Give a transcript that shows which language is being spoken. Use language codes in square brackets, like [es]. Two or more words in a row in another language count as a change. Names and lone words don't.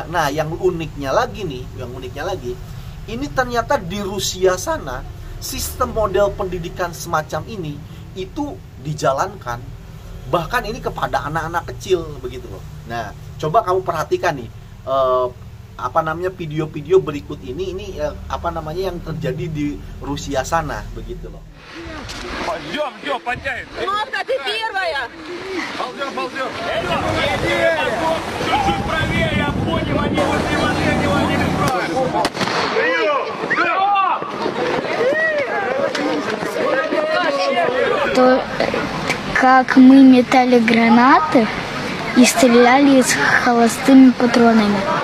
[id] Nah, yang uniknya lagi, ini ternyata di Rusia sana sistem model pendidikan semacam ini itu dijalankan, bahkan ini kepada anak-anak kecil begitu loh. Nah, coba kamu perhatikan nih video-video berikut ini yang terjadi di Rusia sana begitu loh. [ru] Ждем, подтянем. Кнопка, ты первая. Ползем. Чуть-чуть правее, я понял, они возле последнего, они не справятся. То, как мы метали гранаты и стреляли с холостыми патронами.